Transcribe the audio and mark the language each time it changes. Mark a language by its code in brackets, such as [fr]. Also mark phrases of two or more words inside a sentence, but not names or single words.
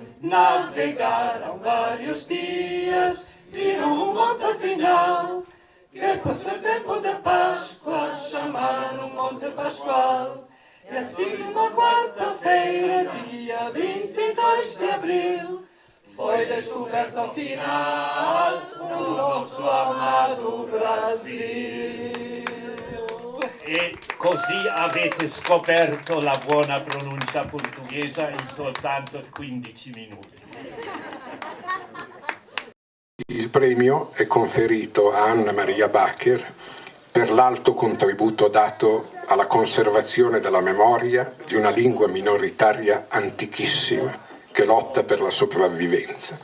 [pt] Navegaram vários dias, viram o monte final, que por ser tempo da Páscoa chamaram no Monte Pascual. E assim numa quarta-feira, dia 22 de abril, foi descoberto ao final o nosso amado Brasil. [it] E così avete scoperto la buona pronuncia portoghese in soltanto 15 minuti. Il premio è conferito a Anna Maria Bacher per l'alto contributo dato alla conservazione della memoria di una lingua minoritaria antichissima che lotta per la sopravvivenza.